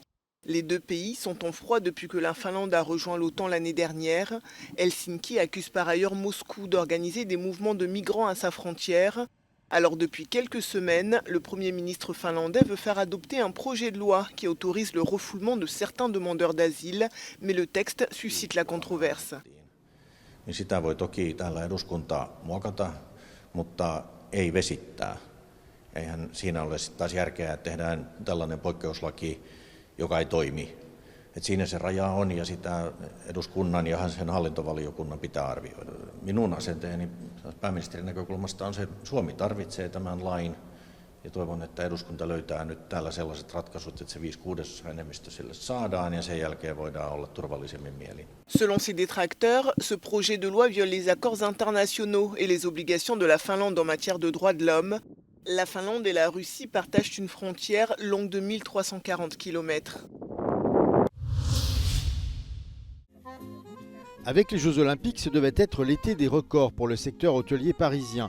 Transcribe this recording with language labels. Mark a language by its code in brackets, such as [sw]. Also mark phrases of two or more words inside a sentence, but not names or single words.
[fr] Les deux pays sont en froid depuis que la Finlande a rejoint l'OTAN l'année dernière. Helsinki accuse par ailleurs Moscou d'organiser des mouvements de migrants à sa frontière. Alors depuis quelques semaines, le Premier ministre finlandais veut faire adopter un projet de loi qui autorise le refoulement de certains demandeurs d'asile, mais le texte suscite la controverse. [fi] Sitä voi toki täällä eduskunta muokata, mutta ei vesittää. Eihän siinä ole taas järkeä, että tehdään tällainen poikkeuslaki, joka ei toimi. Et siinä se raja on ja sitä eduskunnan ja sen hallintovaliokunnan pitää arvioida. Minun asenteeni pääministerin näkökulmasta on se, että Suomi tarvitsee tämän lain ja toivon, että eduskunta löytää nyt täällä sellaiset ratkaisut, että se 5/6 enemmistö sille saadaan ja sen jälkeen voidaan olla turvallisemmin mielin. [fr] Selon ses détracteurs, ce projet de loi viole les accords internationaux et les obligations de la Finlande en matière de droits de l'homme. La Finlande et la Russie partagent une frontière longue de 1340 km. Avec les Jeux Olympiques, ce devait être l'été des records pour le secteur hôtelier parisien.